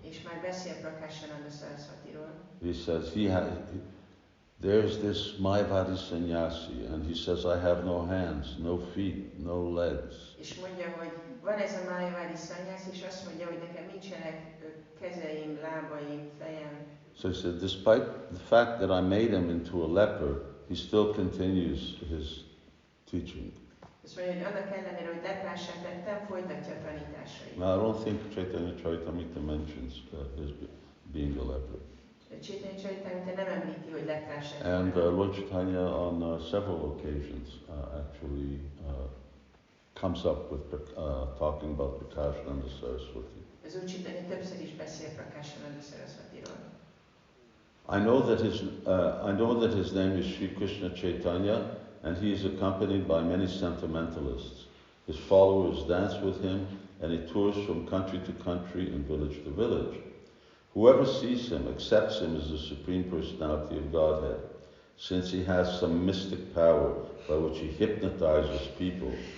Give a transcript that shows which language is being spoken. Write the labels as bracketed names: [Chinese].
[Hungarian] És már beszél Prakashananda Saraswatiról. [English] He says there's this Mayavadi sannyasi, and he says, I have no hands, no feet, no legs. [Hungarian] És mondja, hogy van ez a Mayavadi sannyasi, és azt mondja, hogy nekem nincsenek kezeim, lábaim, fejem. [English] So he said, despite the fact that I made him into a leper, he still continues his teaching. [Hungarian] Azt mondja, hogy annak ellenére, hogy leprássá tettem, folytatja a tanításait. [English] Now, I don't think Chaitanya Charitamrita mentions his being a leper. [Hungarian] Chaitanya Charitamrita nem említi, hogy leprássá tettem. [English] And Lord Chaitanya on several occasions actually comes up with talking about Prakashananda Saraswati. [Hungarian] Az Úr Chaitanya többször is beszél Prakashananda Saraswatiról. [English] I know that his name is Sri Krishna Chaitanya, and he is accompanied by many sentimentalists. His followers dance with him, and he tours from country to country and village to village. Whoever sees him accepts him as the Supreme Personality of Godhead, since he has some mystic power by which he hypnotizes people.